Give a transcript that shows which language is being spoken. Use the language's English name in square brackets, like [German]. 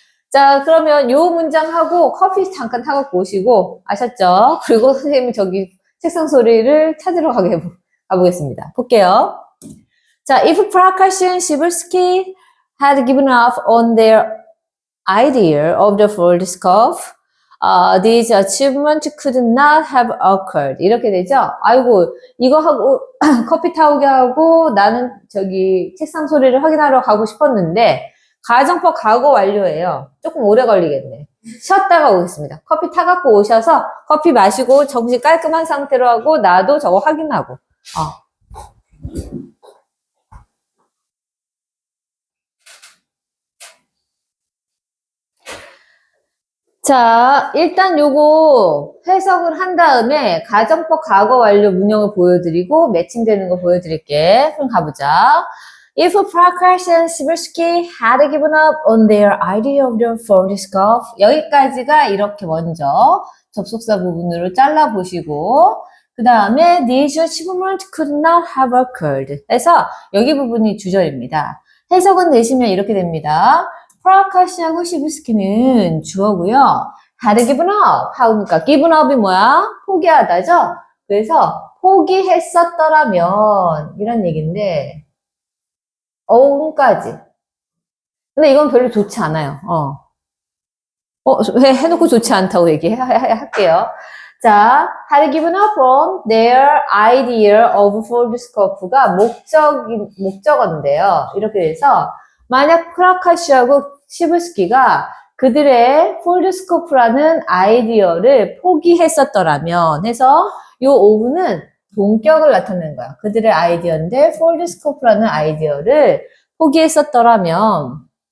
[Korean] 자, 그러면 요 문장하고 커피 잠깐 타갖고 오시고, 아셨죠? 그리고 선생님이 저기 책상 소리를 찾으러 가보겠습니다. 볼게요. [English] 자, if Prakash and Shibursky had given up on their idea of the foldscope, this achievement could not have occurred. [Korean] 이렇게 되죠? 아이고, 이거 하고, 커피 타오게 하고, 나는 저기 책상 소리를 확인하러 가고 싶었는데, 가정법 과거 완료예요. 조금 오래 걸리겠네. 쉬었다가 오겠습니다. 커피 타갖고 오셔서 커피 마시고 정신 깔끔한 상태로 하고 나도 저거 확인하고. 자, 일단 요거 해석을 한 다음에 가정법 과거 완료 문형을 보여드리고 매칭되는 거 보여드릴게. 그럼 가보자. [English] If Prakash and Siversky had given up on their idea of the foldscope, [Korean] 여기까지가 이렇게 먼저 접속사 부분으로 잘라보시고 그 다음에 [English] This achievement could not have occurred. [Korean] 그래서 여기 부분이 주절입니다. 해석은 내시면 이렇게 됩니다. 프라카시하고 시브스키는 주어고요. had given up. 하니까 given up이 뭐야? 포기하다죠? 그래서 포기했었더라면 이런 얘기인데 어음까지. 근데 이건 별로 좋지 않아요. 해놓고 좋지 않다고 할게요. [English] 자, had given up on their idea of foldscope가 [Korean] 목적어인데요. 이렇게 돼서 만약 크라카시하고 시브스키가 그들의 폴드스코프라는 아이디어를 포기했었더라면 해서 이 오브는 동격을 나타내는 거야. 그들의 아이디어인데 폴드스코프라는 아이디어를 포기했었더라면